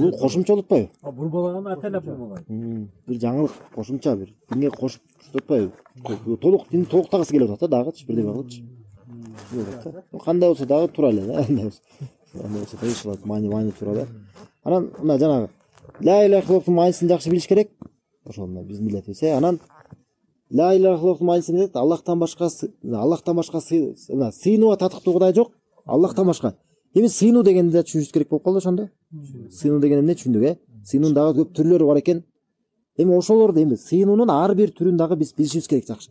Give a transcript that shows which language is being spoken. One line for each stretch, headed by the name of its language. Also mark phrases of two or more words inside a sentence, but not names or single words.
Kyrgyz: Бул кошумча болуп атпайбы? Бурмалаганы атайлап бурмалайт. Бир жаңылык кошумча бир динге кошуп атпайбы? Дин толуктагысы келип атат да, дагычы бирдеме кылычы. Кандай болсо дагы туура эле да, андай болсо. Андай болсо иншалла маани туура да. Анан мына жанагы
Arabic: لا إله إلا الله
Kyrgyz: маанисин жакшы билиш керек. Ошол мына биздин милдетибиз. Анан
Arabic: لا إله إلا الله
Kyrgyz: маанисин билет, Аллахтан башка сыйынууга татыктуу Кудай жок, Аллахтан башка. Эми сыйынуу дегенди да түшүнүш керек болуп калды ошондо. Сыйынуу деген эмне түшүндүк, Сыйынуунун дагы көп түрлөрү бар экен. Эми ошолорду эми сыйынуунун ар бир түрүн дагы биз билишибиз керек жакшы.